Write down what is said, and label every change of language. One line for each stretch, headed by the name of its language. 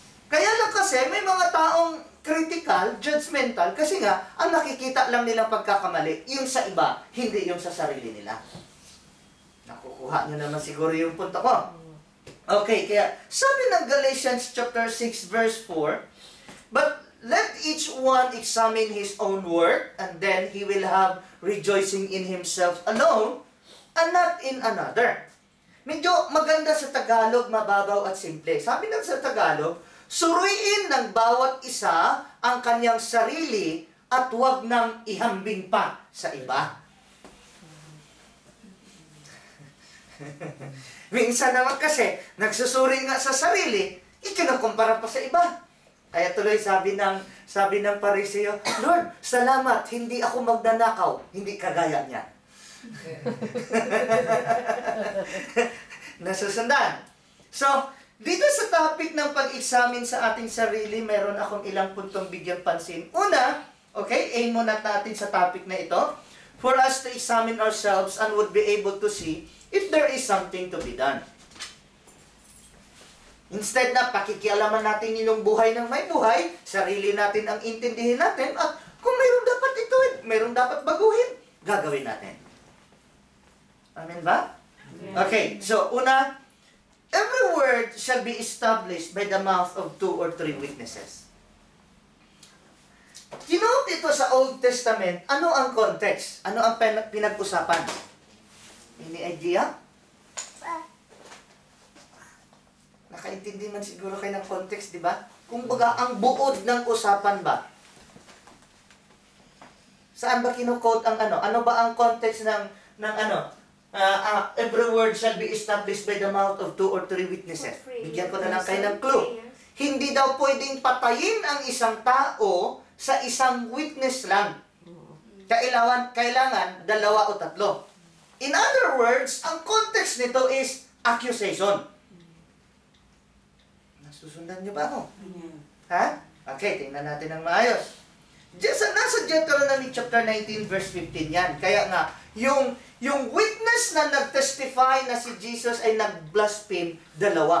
Filipino: Kaya lang kasi may mga taong critical, judgmental, kasi nga, ang nakikita lang nilang pagkakamali, yung sa iba, hindi yung sa sarili nila. Nakukuha nyo naman siguro yung punto ko.
English: Okay,
Filipino: kaya sabi ng
English: Galatians chapter 6 verse 4, but let each one examine his own work, and then he will have rejoicing in himself alone, and not in another.
Filipino: Medyo maganda sa Tagalog, mababaw at simple. Sabi ng sa Tagalog, suriin ng bawat isa ang kanyang sarili at huwag nang ihambing pa sa iba. Minsan naman kasi, nagsusuri nga sa sarili, ikinakumpara pa sa iba. Kaya tuloy sabi ng Pariseo, Lord, salamat, hindi ako magnanakaw. Hindi kagaya niya. Nasusundan. So, dito sa topic ng pag-examine sa ating sarili, meron akong ilang puntong bigyan pansin. Una, okay, aim muna natin sa topic na ito.
English: For us to examine ourselves and would be able to see if there is something to be done.
Filipino: Instead na pakikialaman natin yung buhay ng may buhay, sarili natin ang intindihin natin, at kung mayroong dapat ituin, mayroong dapat baguhin, gagawin natin. Amen ba?
English: Okay, so una, every word shall be established by the mouth of 2 or 3 witnesses.
Filipino: Kinote ito sa Old Testament, ano ang context? Ano ang pinag-usapan?
English: Any idea?
Filipino: Nakaintindi man siguro kayo ng context, di ba? Kung baga, ang buod ng usapan ba? Saan ba kino-quote ang ano? Ano ba ang context ng ano?
English: Every word shall be established by the mouth of 2 or 3 witnesses.
Filipino: Bigyan ko na lang kayo ng clue. Hindi daw pwedeng patayin ang isang tao sa isang witness lang. Kailangan 2 o 3.
English: In other words, ang context nito is accusation.
Filipino: Nasusundan niyo ba ako? Ha? Okay, tingnan natin ng maayos. Nasa Deuteronomy chapter 19 verse 15 yan. Kaya nga, yung witness na nag-testify na si Jesus ay nag-blaspheme, 2.